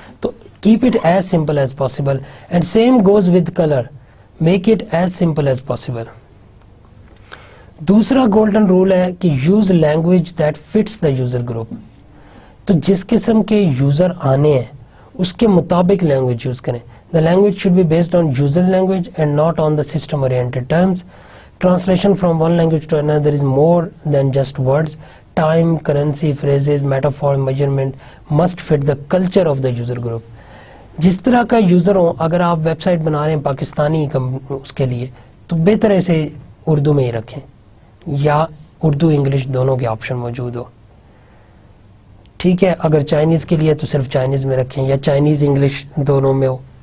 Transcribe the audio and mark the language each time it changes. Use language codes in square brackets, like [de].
[en] تو keep it as simple as possible, and same goes with colour, make it as simple as possible. [ur] دوسرا golden role ہے کہ [en] Use language that fits the user group. [ur] تو جس قسم کے user آنے ہیں اس کے مطابق لینگویج یوز کریں. [en] The language should be based on user language and not on the system oriented terms. Translation from one language to another is more than just words. Time, currency, phrases, metaphor, measurement must fit the culture of the user group. [ur] جس طرح کا user ہو, اگر آپ web site بنا رہے ہیں پاکستانی اس کے لیے, تو بہتر اسے اردو میں ہی رکھیں, یا اردو انگلش دونوں کے آپشن موجود ہو. ٹھیک ہے, اگر چائنیز کے لیے تو صرف چائنیز میں رکھیں, یا چائنیز انگلش دونوں میں ہو.